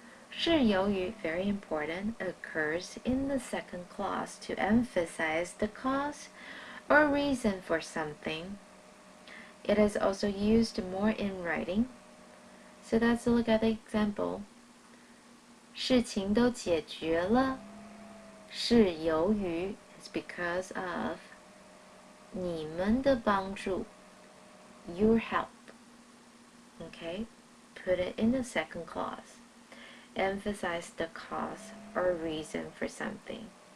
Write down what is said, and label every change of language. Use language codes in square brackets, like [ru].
[en] 是由于 very important, occurs in the second clause to emphasize the cause or reason for something. It is also used more in writing. So let's look at the example. [zh] 事情都解决了是由于 [en] is because of [zh] 你们的帮助 [en] your help. Okay, put it in the second clause. Emphasize the cause or reason for something.